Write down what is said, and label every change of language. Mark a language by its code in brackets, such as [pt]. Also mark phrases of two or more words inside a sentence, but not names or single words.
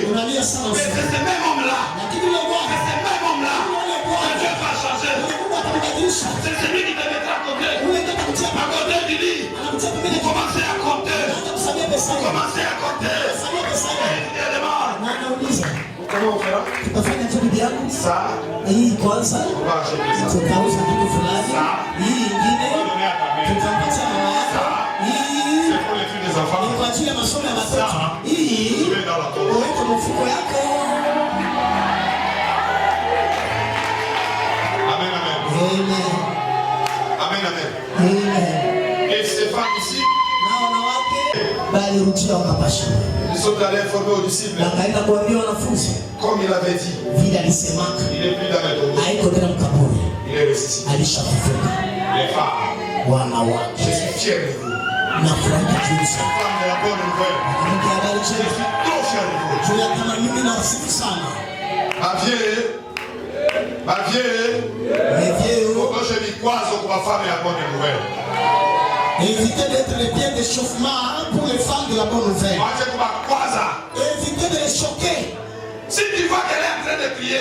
[fr] Mais c'est ce même homme-là. C'est ce même homme-là que Dieu va changer. C'est celui qui te mettra à côté du lit. Vous commencez à compter. Vous commencez à compter. Comment on fera? Ça. [sw] Hii kwanza tutauza kitu fulani. Hii nyingine tutampatia mama yako. Hii ni kwa ajili ya masomo ya watoto. Hii uweke mfuko yako. Amen, amen. Amen. Amen, amen. Amen. [fr] Et ces femmes ici, [sw] na wanawake bali rudia wakapasha. [fr] Ils sont allés informer aux disciples. [sw] Wakaenda kuambia wanafunzi. [fr] Comme il avait dit. [sw] Vile alisemaka. [fr] Il est plus dans le tombeau. [sw] Haiko tena mkaburi. [fr] Il est ressuscité. [sw] Alishafufuka. [fr] Les femmes. [sw] Wanawake. [fr] Je suis fier de vous. [sw] Nafurahi kabisa. [fr] Femme de la bonne nouvelle. Je suis trop fier de vous. [sw] Juu ya kama mimi nawasifu sana. [fr] Ma vieille. Mes vieux. Pourquoi je dis quoi sur ma femme et la bonne nouvelle? Évitez d'être les pieds d'échauffement pour les femmes de la bonne nouvelle. Évitez de les choquer. Si tu vois qu'elle est en train de prier,